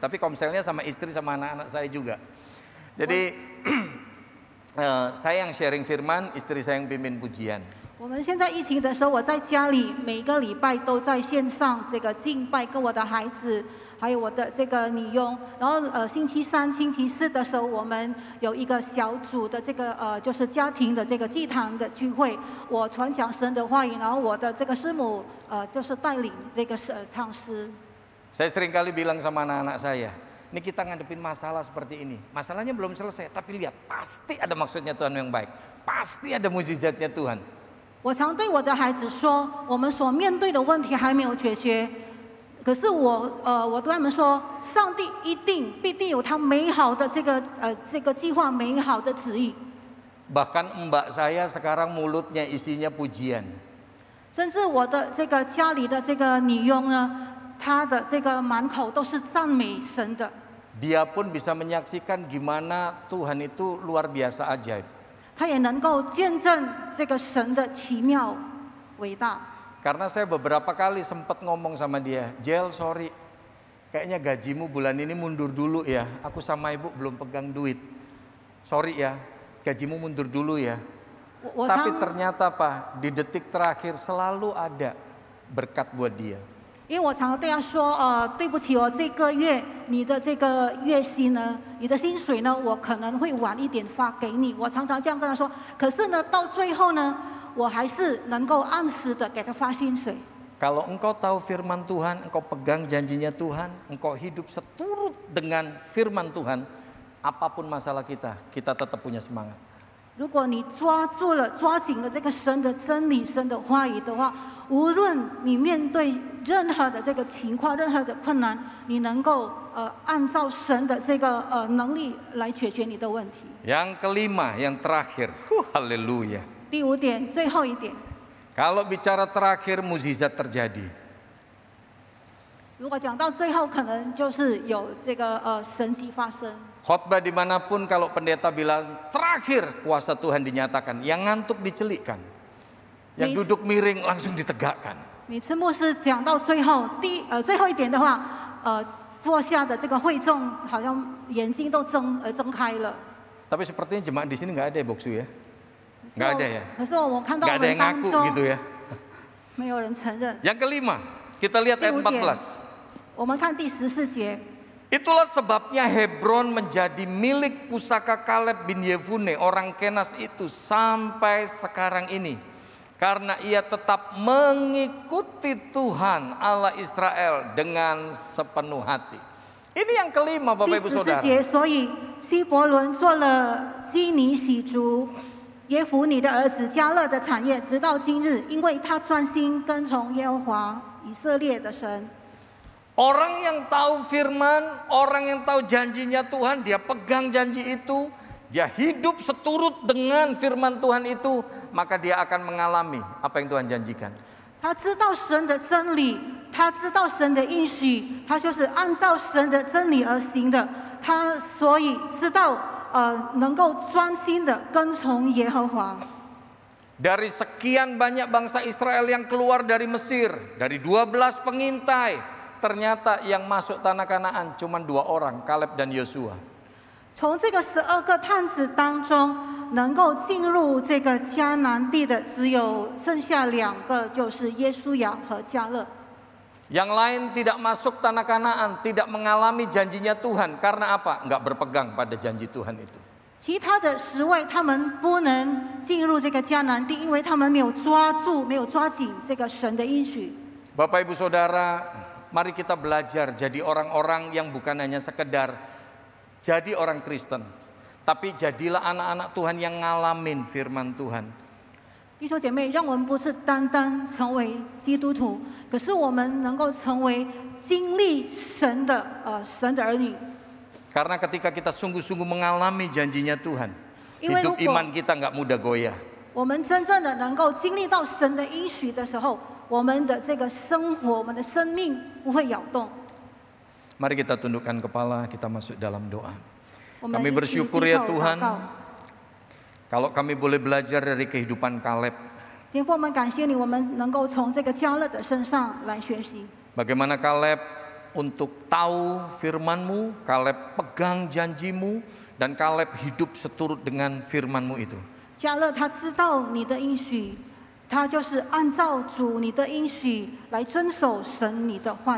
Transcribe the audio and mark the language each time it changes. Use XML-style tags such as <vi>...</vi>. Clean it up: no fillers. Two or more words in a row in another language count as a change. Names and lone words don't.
<id>Tapi komselnya sama istri sama anak-anak saya juga. Jadi saya yang sharing firman, istri saya yang pimpin pujian.</id> <zh>我们现在疫情的时候，我在家里每个礼拜都在线上这个敬拜，跟我的孩子，还有我的这个女佣。然后星期3、星期4的时候，我们有一个小组的这个就是家庭的这个祭坛的聚会，我传讲神的话语，然后我的这个师母就是带领这个唱诗。</zh> <id>Saya sering kali bilang sama anak-anak saya, ini kita ngadepin masalah seperti ini. Masalahnya belum selesai, tapi lihat pasti ada maksudnya Tuhan yang baik, pasti ada mujizatnya Tuhan.</id> <zh>我常对我的孩子说，我们所面对的问题还没有解决，可是我对他们说，上帝必定有他美好的这个计划，美好的旨意。</zh> <id>Bahkan mbak saya sekarang mulutnya isinya pujian.</id> <zh>甚至我的这个家里的这个女佣呢，她的这个满口都是赞美神的。</zh> <id>Dia pun bisa menyaksikan gimana Tuhan itu luar biasa ajaib.</id> <zh>他也能够见证这个神的奇妙伟大。</zh> <id>Karena saya beberapa kali sempat ngomong sama dia, Jel sorry, kayaknya gajimu bulan ini mundur dulu ya. Aku sama ibu belum pegang duit. Sorry ya, gajimu mundur dulu ya. Tapi ternyata Pak, di detik terakhir selalu ada berkat buat dia.</id> <zh>因为我常常对他说，对不起哦，这个月你的这个月薪呢，你的薪水呢，我可能会晚一点发给你。我常常这样跟他说，可是呢，到最后呢，我还是能够按时的给他发薪水。</zh> <id>Kalau engkau tahu firman Tuhan, engkau pegang janjinya Tuhan, engkau hidup seturut dengan firman Tuhan, apapun masalah kita tetap punya semangat.</id> <zh>如果你抓紧了这个神的真理、神的话语的话，无论你面对任何的这个情况、任何的困难，你能够按照神的这个能力来解决你的问题。</zh> <id>Yang kelima, yang terakhir, haleluya.</id> <zh>第5点，最后一点，</zh> <id>Kalau bicara terakhir, mukjizat terjadi.</id> <zh>如果讲到最后，可能就是有这个神迹发生。</zh> <id>Khotbah dimanapun kalau pendeta bilang terakhir kuasa Tuhan dinyatakan, yang ngantuk dicelikkan, yang duduk miring langsung ditegakkan.</id> <zh>每次牧师讲到最后最后一点的话，坐下的这个会众好像眼睛都睁开了。</zh> <id>Tapi sepertinya jemaat di sini nggak ada ya Boksu ya? Nggak ada ya?</id> <zh>可是我看到</zh> <id>Nggak</id> <zh>我</zh> <id>ada</id> <zh>们</zh> <id>yang</id> <zh>当</zh> <id>ngaku</id> <zh>中</zh> <id>gitu ya?</id> <zh>没有人承认。</zh> <id>Yang kelima, kita lihat ayat 14.</id> <zh>我们看第14节。</zh> <id>Itulah sebabnya Hebron menjadi milik pusaka Kaleb bin Yefune orang Kenas itu sampai sekarang ini. Karena ia tetap mengikuti Tuhan Allah Israel dengan sepenuh hati. Ini yang kelima Bapak Ibu</id> <zh>第</zh> <id>Saudara.</id> <zh>14 节，所以希伯伦做了基尼喜族耶孚尼的儿子迦勒的产业，直到今日，因为他专心跟从耶和华以色列的神。</zh> <id>Orang yang tahu firman, orang yang tahu janjinya Tuhan, dia pegang janji itu, dia hidup seturut dengan firman Tuhan itu, maka dia akan mengalami apa yang Tuhan janjikan.</id> <zh>他知道神的真理，他知道神的应许，他就是按照神的真理而行的。他所以知道能够专心的跟从耶和华。</zh> <id>Dari sekian banyak bangsa Israel yang keluar dari Mesir, dari 12 pengintai, ternyata yang masuk tanah Kanaan cuma 2 orang, Kaleb dan Yosua.</id> <zh>从这个12个探子当中，能够进入这个迦南地的只有剩下2个，就是耶稣亚和迦勒。</zh> <id>Yang lain tidak masuk tanah Kanaan, tidak mengalami janjinya Tuhan. Karena apa? Enggak berpegang pada janji Tuhan itu.</id> <zh>其他的10位，他们不能进入这个迦南地，因为他们没有抓紧这个神的应许。</zh> <id>Bapak Ibu Saudara, mari kita belajar jadi orang-orang yang bukan hanya sekedar jadi orang Kristen, tapi jadilah anak-anak Tuhan yang ngalamin firman Tuhan.</id> <zh>弟兄姐妹，让我们不是单单成为基督徒，可是我们能够成为经历神的儿女。</zh> <id>Karena ketika kita sungguh-sungguh mengalami janjinya Tuhan,</id> <zh>因为如</zh> <id>hidup</id> <zh>果</zh> <id>iman kita nggak mudah goyah.</id> <zh>我们真正的能够经历到神的应许的时候，我们的这个生活，我们的生命不会摇动。</zh> <id>Mari kita tundukkan kepala, kita masuk dalam doa.</id> <zh>我们</zh> <id>Kami</id> <zh>一起</zh> <id>bersyukur</id> <zh>低</zh> <id>ya</id> <zh>头祷</zh> <id>Tuhan,</id> <zh>告。</zh> <id>kalau kami boleh belajar dari kehidupan Kaleb,</id> <zh>天父，我们感谢你，我们能够从这个迦勒的身上来学习。</zh> <id>bagaimana Kaleb untuk tahu firman-Mu, Kaleb pegang janji-Mu, dan Kaleb hidup seturut dengan firman-Mu itu.</id> <zh>迦勒他知道你的应许，他就是按照主你的应许来遵守神你的话语。</zh>